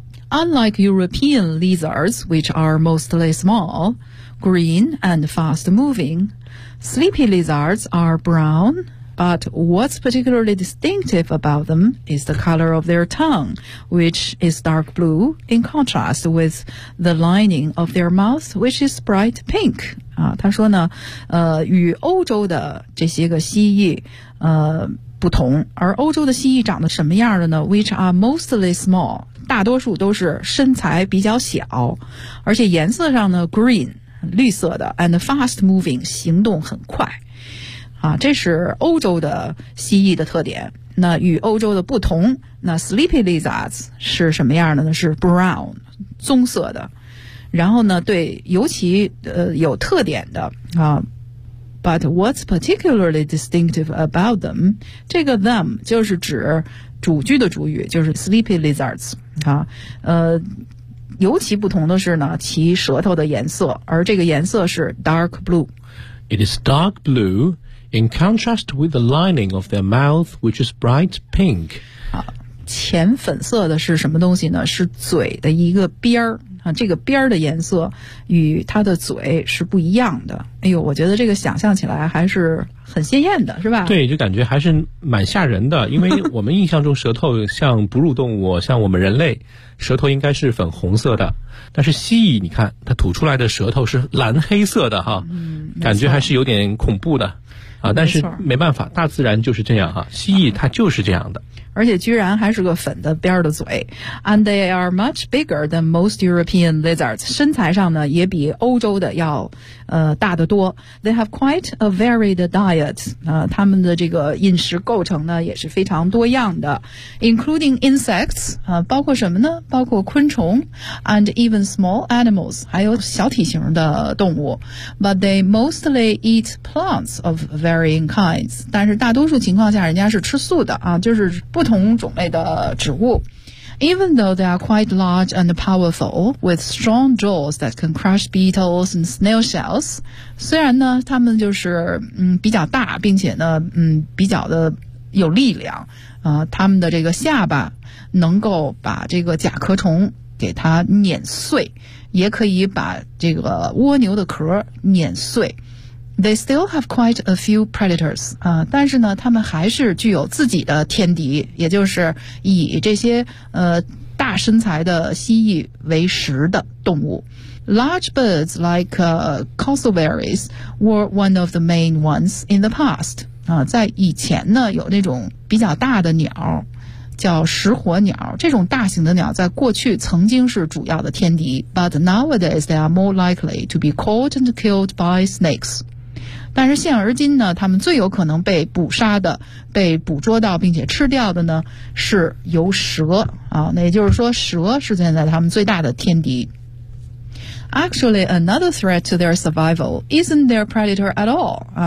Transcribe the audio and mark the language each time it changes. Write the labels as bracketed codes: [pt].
[en] Unlike European lizards, which are mostly small, green and fast moving, sleepy lizards are brown. But what's particularly distinctive about them is the color of their tongue, which is dark blue in contrast with the lining of their mouth, which is bright pink. [zh] 他说呢，与欧洲的这些个蜥蜴不同，而欧洲的蜥蜴长得什么样的呢？ [en] Which are mostly small， [zh] 大多数都是身材比较小，而且颜色上呢 green， 绿色的， [en] and fast moving， [zh] 行动很快。这是欧洲的蜥蜴的特点。那与欧洲的不同，那 sleepy lizards 是什么样的呢？是 brown， 棕色的。然后呢，对尤其有特点的啊。 [en] But what's particularly distinctive about them？ [zh] 这个 them 就是指主句的主语，就是 sleepy lizards 啊。尤其不同的是呢，其舌头的颜色，而这个颜色是 dark blue。 [en] It is dark blue. In contrast with the lining of their mouth, which is bright pink. [zh] 浅粉色的是什么东西呢？是嘴的一个边儿。这个边儿的颜色与它的嘴是不一样的。哎呦，我觉得这个想象起来还是很鲜艳的，是吧？对，就感觉还是蛮吓人的。因为我们印象中舌头像哺乳动物，像我们人类，舌头应该是粉红色的。但是蜥蜴，你看，它吐出来的舌头是蓝黑色的哈，感觉还是有点恐怖的。但是没办法，大自然就是这样啊，蜥蜴它就是这样的。而且居然还是个粉的边的嘴。 [en] And they are much bigger than most European lizards. [zh] 身材上呢也比欧洲的要大得多。 [en] They have quite a varied diet. [zh] 他们的这个饮食构成呢也是非常多样的。 [en] Including insects, [zh] 包括什么呢？包括昆虫 [en] and even small animals, [zh] 还有小体型的动物。 [en] But they mostly eat plants of varying kinds. [zh] 但是大多数情况下人家是吃素的啊，就是不同种类的植物。 [en] Even though they are quite large and powerful, with strong jaws that can crush beetles and snail shells, [zh] 虽然呢，它们就是比较大，并且呢，比较的有力量，它们的这个下巴能够把这个甲壳虫给它碾碎，也可以把这个蜗牛的壳碾碎。 [en] They still have quite a few predators. [zh] 但是呢，他们还是具有自己的天敌，也就是以这些大身材的蜥蜴为食的动物。 [en] Large birds like cassowaries were one of the main ones in the past. [zh] 在以前呢，有那种比较大的鸟，叫食火鸟，这种大型的鸟在过去曾经是主要的天敌。 [en] But nowadays they are more likely to be caught and killed by snakes. [zh] 但是现而今呢，他们最有可能被捕杀的、被捕捉到并且吃掉的呢，是由蛇啊。那也就是说，蛇是现在他们最大的天敌。 [en] Actually, another threat to their survival isn't their predator at all.